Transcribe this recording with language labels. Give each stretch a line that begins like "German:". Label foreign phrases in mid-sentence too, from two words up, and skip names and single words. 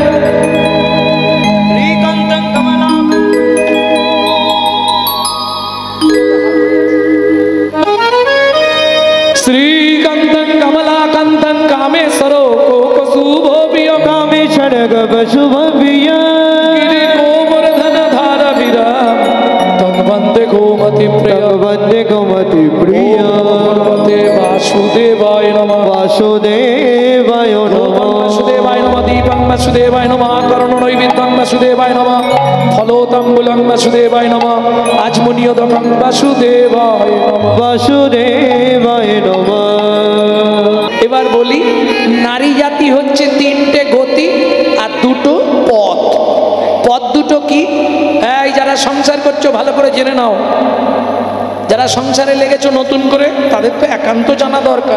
Sanskrit: শ্রীকান্তং কমলাকান্তং কামেশ্বর কোকশুভ প্রিয় কামেশ্বর শুভ প্রিয় গোবর্ধনধর বীরম তং বন্দে গোমতি প্রিয় বন্দে গোমতি প্রিয়। বাসুদেবায় নমঃ বাসুদেবায় নমঃ বাসুদেবায় নমঃ দীপং বাসুদেবায় নমঃ করণনৈবেদ্যং বাসুদেবায় নমঃ ফলোতাম্বুলং বাসুদেবায় নমঃ আজমনিয়দকং বাসুদেবায় নমঃ বাসুদেবায় নমঃ।
Bangla: এবার বলি, নারী জাতি হচ্ছে তিনটে গতি আর দুটো পথ। পথ দুটো কি? এই যারা সংসার করছো ভালো করে জেনে নাও, যারা সংসারে লেগেছো নতুন করে তাদের তো একান্ত জানা দরকার।